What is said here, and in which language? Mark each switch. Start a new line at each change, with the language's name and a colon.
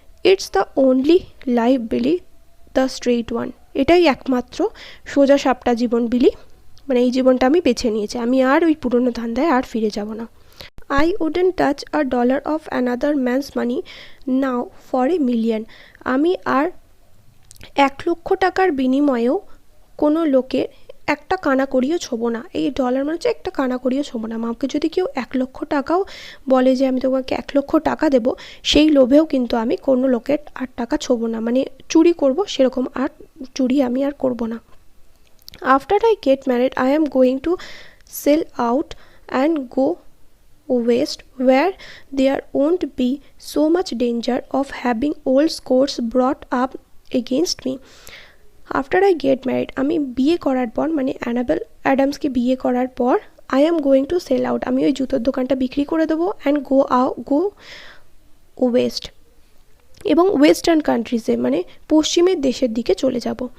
English: it's the only life Billy, the straight one,
Bangla: এটাই একমাত্র সোজা সাপটা জীবন বিলি, মানে এই জীবনটা আমি বেছে নিয়েছি, আমি আর ওই পুরনো ধান্দায় আর ফিরে যাব না।
English: I wouldn't touch $1 of another man's money now for $1,000,000.
Bangla: আমি আর 1,00,000 টাকার বিনিময়েও কোনো লোকের একটা কানাকড়িও ছোবো না। এই ডলার মানে হচ্ছে একটা কানাকড়িও ছোবো না। আমাকে যদি কেউ 1,00,000 টাকাও বলে যে আমি তোমাকে 1,00,000 টাকা দেবো, সেই লোভেও কিন্তু আমি কোনো লোকের আর টাকা ছোবো না, মানে চুরি করব সেরকম আর চুরি আমি আর করব না।
English: After I get married, I am going to sell out and go west where there won't be so much danger of having old scores brought up against me. After I get married,
Bangla: আমি বিয়ে করার পর মানে enable অ্যাডামসকে বিয়ে করার পর
English: I am going to sell out,
Bangla: আমি ওই জুতোর দোকানটা বিক্রি করে দেবো,
English: and go west,
Bangla: এবং ওয়েস্টার্ন কান্ট্রিজে মানে পশ্চিমের দেশের দিকে চলে যাব।